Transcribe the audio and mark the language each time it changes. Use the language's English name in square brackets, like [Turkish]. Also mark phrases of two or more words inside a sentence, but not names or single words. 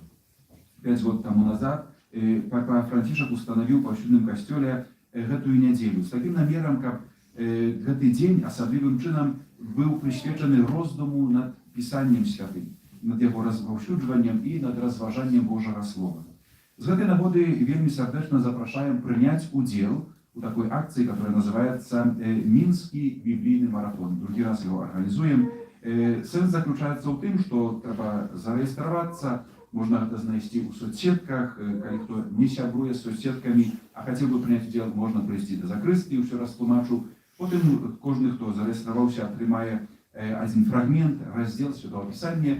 [Belarusian] 5 год таму назад папа Францішак устанавіў паўсюдным касцёле гэтую нядзелю з такім намерам, каб гэты дзень асаблівым чынам быў прысвечаны роздуму над пісаннем святым, над яго распаўсюджваннем і над разважаннем Божага Слова. З гэтай нагоды вельмі сардэчна запрашаем прыняць удзел у такой акцыі, [Russian] которая называется «Мінскі біблійны марафон». [Belarusian] Другі раз [Russian] его организуем. [Belarusian] Сэнс заключаецца ў тым, што трэба зарэгістравацца, можна гэта знайсці ў соцсетках, калі хто не сябруе з соцсеткамі, а хацеў бы прыняць удзел, можна прыйсці да закрысціі, ўсё растлумачу. Потым кожны, хто зарэгістраваўся, атрымае адзін фрагмент, раздзел Святого Пісання.